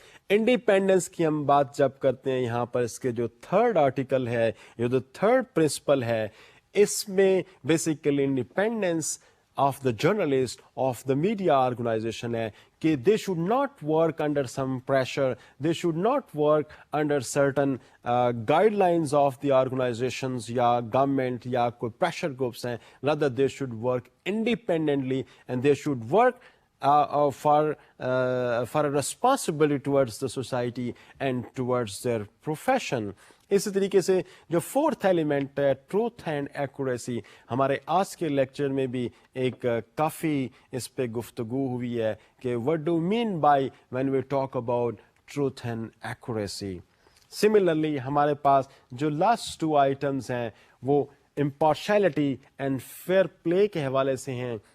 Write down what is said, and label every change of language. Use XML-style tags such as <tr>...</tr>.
<ur>Independence کی ہم بات جب کرتے ہیں، یہاں پر اس کے جو 3rd آرٹیکل ہے، جو 3rd پرنسپل ہے، اس میں basically</ur> <en>independence of the journalist, of the media organization</en> <ur>ہے کہ</ur> <en>they should not work under some pressure, they should not work under certain guidelines of the organizations</en> <ur>یا government یا کوئی pressure groups ہیں.</ur> <en>rather they should work independently and they should work for a responsibility towards the society and towards their profession.</en> <ur>اسی طریقے سے جو 4th element ہے، truth and accuracy, ہمارے آج کے لیکچر میں بھی ایک کافی اس پہ گفتگو ہوئی ہے کہ</ur> <en>what do we mean by when we talk about truth and accuracy.</en> <ur>Similarly ہمارے پاس جو لاسٹ 2 آئٹمس ہیں وہ امپارشلٹی اینڈ فیئر پلے کے حوالے سے ہیں.</ur>